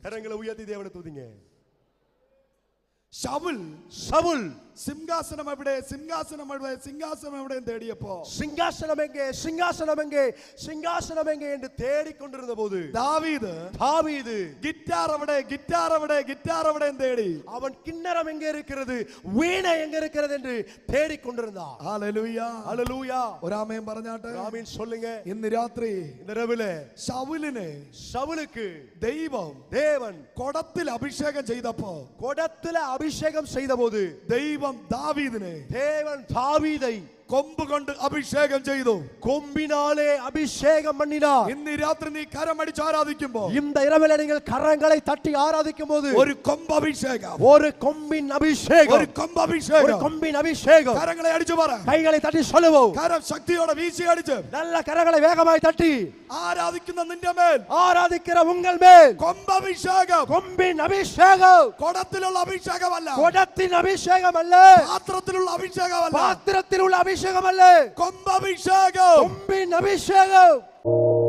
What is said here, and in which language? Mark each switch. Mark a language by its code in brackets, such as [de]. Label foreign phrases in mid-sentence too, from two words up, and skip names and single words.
[ta] கரங்களை உயர்த்தி தேவனை துதிங்க. [ml] ശൗൽ സിംഹാസനം എവിടെ തേടിയപ്പോ, [ta] சிங்காசனம் எங்கே, சிங்காசனம் எங்கே, சிங்காசனம் எங்கே என்று தேடிக்கொண்டிருந்த போது தாவீது [ml] ഗിറ്റാർ എവിടെ തേടി. [ta] அவன் கிண்ணறம் எங்கே இருக்கிறது, வீணை எங்கே இருக்கிறது என்று தேடிக்கொண்டிருந்தான். [ml] ഹല്ലേലൂയ, [ta] ஹல்லேலூயா. [ml] ഒരു ആമേൻ പറഞ്ഞാട്ടെ. [ta] ஆமென் சொல்லுங்க. [ml] ഇന്ന് രാത്രി [ta] இந்த இரவிலே [ml] ശൗലുക്ക് [ta] தேவன் [ml] കുടത്തിൽ അഭിഷേകം ചെയ്തപ്പോ, [ta] குடத்தில அபிஷேகம் செய்தபோது [ml] ദൈവം ദാവീദിനെ [ta] தேவன் தாவீதை [ml] കൊമ്പ് കൊണ്ട് അഭിഷേകം ചെയ്തു. [ta] கொம்பினாலே அபிஷேகம் பண்ணினார். [ml] ഇന്ന് രാത്രി നീ കരമടിച്ച് ആരാധിക്കുമ്പോ, [ta] இந்த இரவிலே நீங்கள் கரங்களை தட்டி ஆராதிக்கும் போது [ml] ഒരു കൊമ്പ് അഭിഷേകം, [ta] ஒரு கொம்பின் அபிஷேகம், [ml] ഒരു കൊമ്പ് അഭിഷേകം, [ta] ஒரு கொம்பின் அபிஷேகம். [ml] കരങ്ങളെ അടിച്ചു പറ. [ta] கைகளை தட்டி சொல்லுவோம். [ml] കരം ശക്തിയോടെ വീശി അടിച്ച് [ta] நல்ல கரங்களை வேகமாய் தட்டி [ml] ആരാധിക്കുന്ന നിന്റെ മേൽ, [ta] ஆராதிக்கிற உங்கள் மேல் [ml] കൊമ്പ് അഭിഷേകം, [ta] கொம்பின் அபிஷேகம். [ml] കുടത്തിലുള്ള അഭിഷേകമല്ല, [ta] குடத்தின் அபிஷேகம் அல்ல, [ml] പാത്രത്തിലുള്ള അഭിഷേകമല്ല, [ta] பாத்திரத்தில் உள்ள அபிஷேகம் அல்ல, [ml] കൊമ്പ് അഭിഷേകം, [ta] கொம்பின் அபிஷேகம்.